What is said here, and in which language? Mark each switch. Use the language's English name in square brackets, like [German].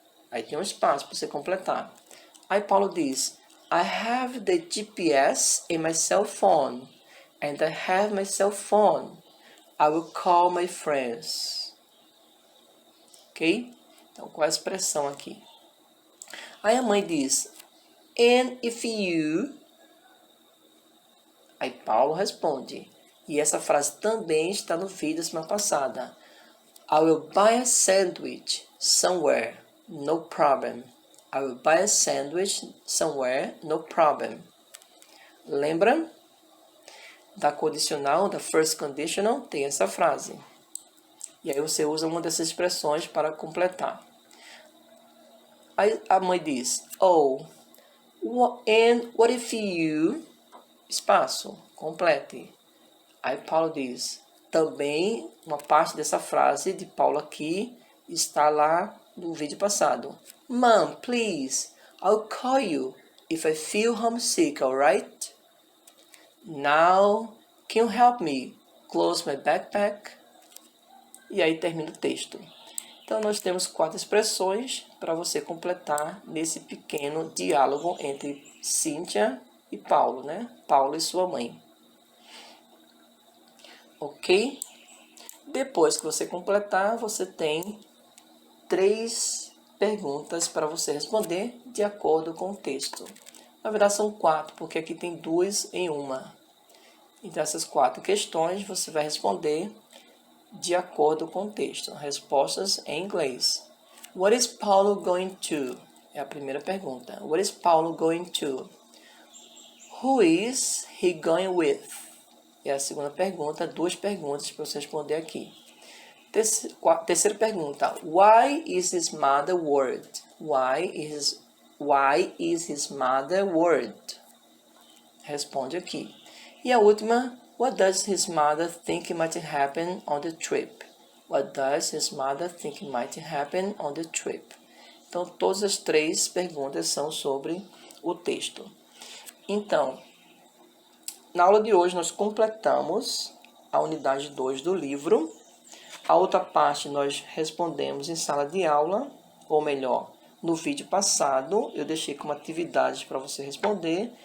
[Portuguese] Aí tem um espaço para você completar. Aí Paulo diz, [English] I have the GPS in my cell phone, and I have my cell phone. I will call my friends. Ok? [Portuguese] Então, qual é a expressão aqui? Aí a mãe diz, [English] and if you... [Portuguese] Aí Paulo responde, e essa frase também está no vídeo da semana passada. [English] I will buy a sandwich somewhere, no problem. I will buy a sandwich somewhere, no problem. [Portuguese] Lembra? Da condicional, da first conditional, tem essa frase. E aí você usa uma dessas expressões para completar. Aí a mãe diz, [English] oh, and what if you... [Portuguese] Espaço, complete. Aí Paulo diz, também uma parte dessa frase de Paulo aqui está lá no vídeo passado. [English] Mom, please, I'll call you if I feel homesick, alright? Now, can you help me close my backpack? [Portuguese] E aí termina o texto. Então nós temos 4 expressões para você completar nesse pequeno diálogo entre Cíntia e Paulo, né? Paulo e sua mãe. Ok? Depois que você completar, você tem 3 perguntas para você responder de acordo com o texto. Na verdade são 4, porque aqui tem 2 em uma. Então essas 4 questões você vai responder de acordo com o texto. Respostas em inglês. [English] What is Paulo going to? [Portuguese] É a primeira pergunta. [English] What is Paulo going to? Who is he going with? [Portuguese] É a segunda pergunta, 2 perguntas para você responder aqui. Terceira pergunta, [English] why is his mother worried? Why is his mother worried? [Portuguese] Responde aqui. E a última, [English] what does his mother think might happen on the trip? What does his mother think might happen on the trip? [Portuguese] Então, todas as 3 perguntas são sobre o texto. Então, na aula de hoje nós completamos a unidade 2 do livro. A outra parte nós respondemos em sala de aula, ou melhor, no vídeo passado eu deixei como atividades para você responder.